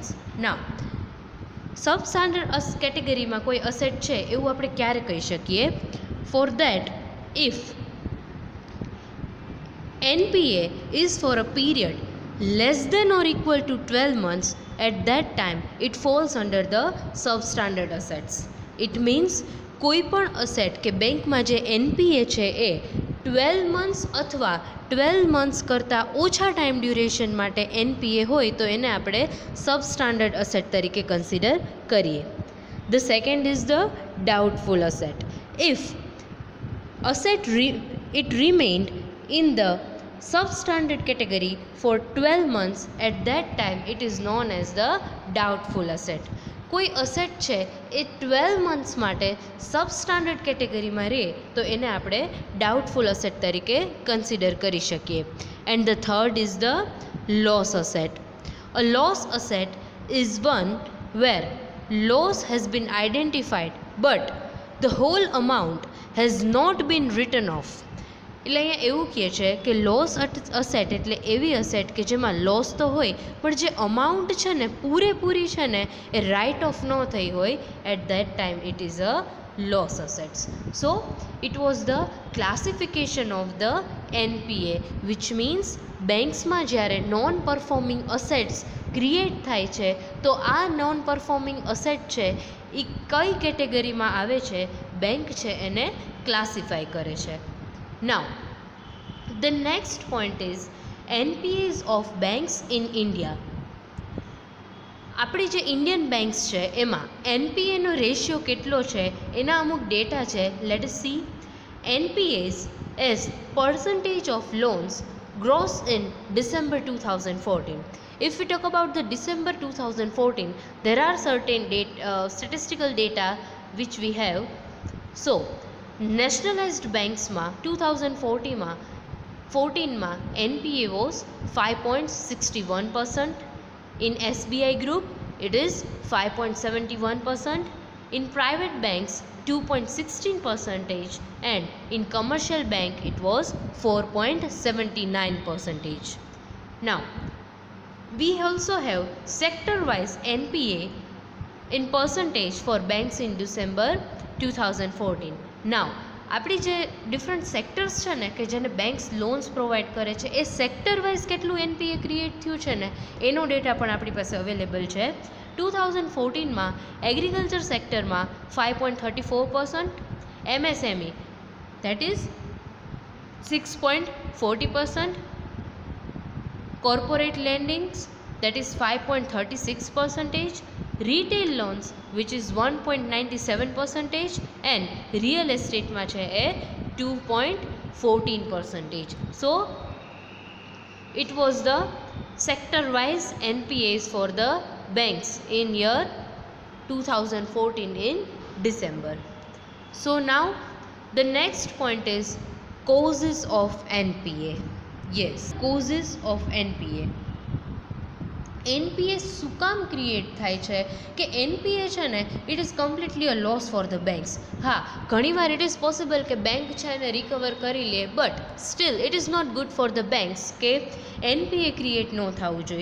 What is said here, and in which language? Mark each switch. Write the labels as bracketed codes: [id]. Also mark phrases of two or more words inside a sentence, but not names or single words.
[en] Now substandard category [gu] માં કોઈ asset છે એવું આપણે ક્યારે કહી શકીએ? [en] For that, if NPA is for a period less than or equal to 12 months, at that time it falls under the substandard assets. It means [gu] કોઈ પણ અસેટ કે બેંકમાં જે NPA છે એ 12 months અથવા 12 months કરતાં ઓછા ટાઈમ ડ્યુરેશન માટે NPA હોય તો એને આપણે [en] substandard asset [gu] તરીકે કન્સિડર કરીએ. [en] The second is the doubtful asset. If asset it remained in the substandard category for 12 months, at that time it is known as the doubtful asset. [gu] કોઈ અસેટ છે એ 12 months માટે [en] substandard category માં [gu] રહે તો એને આપણે [en] doubtful asset [gu] તરીકે કન્સિડર કરી શકીએ. [en] And the third is the loss asset. A loss asset is one વેર loss has been identified but the whole amount has not been written off. [gu] એટલે અહીંયા એવું કહે છે કે [en] loss asset [gu] એટલે એવી અસેટ કે જેમાં લોસ તો હોય પણ જે અમાઉન્ટ છે ને પૂરેપૂરી છે ને એ [en] write off [gu] ન થઈ હોય, [en] at that time it is a loss assets. So it was the classification of the NPA, which means [gu] બેંક્સમાં જ્યારે [en] non performing assets [gu] ક્રિએટ થાય છે તો આ [en] non performing asset [gu] છે એ કઈ કેટેગરીમાં આવે છે બેંક છે એને ક્લાસિફાય કરે છે. [en] Now, the next point is NPAs of banks in India. [gu] આપણી જે [en] Indian banks [gu] છે એમાં NPAનો રેશિયો કેટલો છે એના અમુક ડેટા છે. [en] let us see. NPAs as percentage of loans gross in December 2014. If we talk about the December 2014, there are certain statistical data which we have. So nationalized banks માં 2014 માં NPA was 5.61%. In SBI group it is 5.71%. In private banks 2.16%, and in commercial bank it was 4.79%. Now we also have sector wise NPA in percentage for banks in December 2014. [gu] Now આપણી જે [en] different sectors [gu] છે ને કે જેને [en] banks loans provide [gu] કરે છે એ [en] sector wise [gu] કેટલું NPA ક્રિએટ થયું છે ને એનો ડેટા પણ આપણી પાસે અવેલેબલ છે. [en] 2014માં agriculture sector માં 5.34%, MSME that is 6.40%, corporate lendings that is 5.36%, retail loans which is 1.97%, and real estate [gu] માં છે એ [en] 2.14%. So it was the sector wise NPAs for the banks in year 2014 in December. So now the next point is causes of NPA. Yes, causes of NPA. [gu] NPA શું કામ ક્રિએટ થાય છે કે NPA છે ને [en] it is completely a loss for the banks. [gu] હા, ઘણીવાર [en] it is possible [gu] કે બેંક છે એને રિકવર કરી લે, [en] but still it is not good for the banks [gu] કે NPA ક્રિએટ ન થવું જોઈએ.